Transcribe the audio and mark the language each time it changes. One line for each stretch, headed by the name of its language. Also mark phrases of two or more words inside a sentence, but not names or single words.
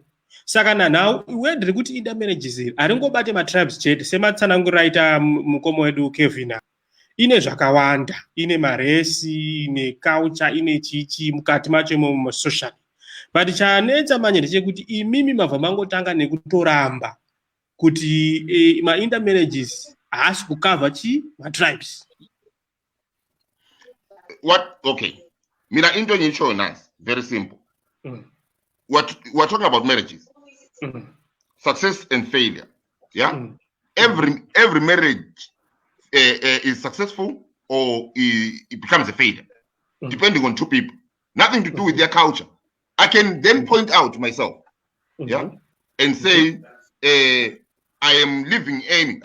Shona: Saka nanhau word rekuti intermarriages iri haringobate ma-tribes chete, sematsanangurira aita mukoma wedu Kevin, ine zvakawanda, ine maresi, ine culture, ine chichi mukati macho social. But chanetsa manje ndechekuti imimi mabva mangotanga nekutoramba kuti ma-intermarriages haasi kukavha ma-tribes.
English: What?
Shona: Okay. Mina into nyicho nice,
English: very simple. We're talking about marriages. Success and failure. Yeah. Every marriage is successful or it becomes a failure, depending on two people. Nothing to do with their culture. I can then point out myself, yeah, and say, I am living Amy.